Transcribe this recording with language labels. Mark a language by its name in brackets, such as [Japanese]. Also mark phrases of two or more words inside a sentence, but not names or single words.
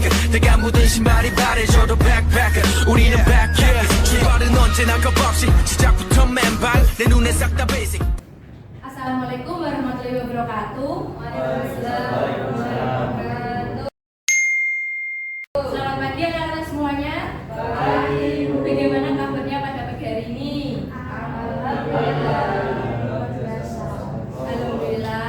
[Korean] 내가 묻은 신발이 바래져도 backpacker 우리는 [English] back yeah [Korean] 출발은 언제나 겁없이 시작부터 맨발 내 눈에 싹 다 basic. [Arabic] السلام عليكم ورحمة الله وبركاته. Waalaikumsalam. [Indonesian] Selamat pagi anak-anak semuanya. Baik. Bagaimana kabarnya pada pagi hari ini? [Arabic] Alhamdulillah.